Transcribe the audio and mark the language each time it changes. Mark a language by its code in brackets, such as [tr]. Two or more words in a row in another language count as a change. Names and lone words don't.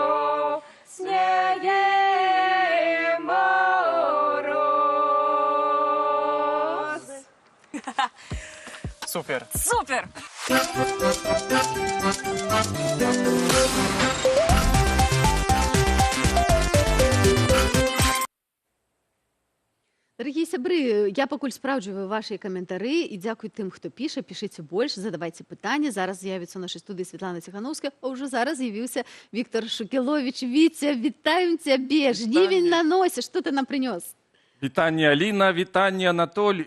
[be] Снеje mороz. Super. Супер! Дорогі сябры, я пакуль спраўджваю вашыя каментары і дзякуй тым, хто піша, пішыце больш, задавайце пытанні. Зараз з'явіцца ў нашай студыі Святлана Ціхановская, а ўжо зараз з'явіўся Віктор Шукіловіч. Віця, вітаем цябе, жнівень на носе, што ты нам прынёс? Вітанне, Аліна, вітанне, Анатоль,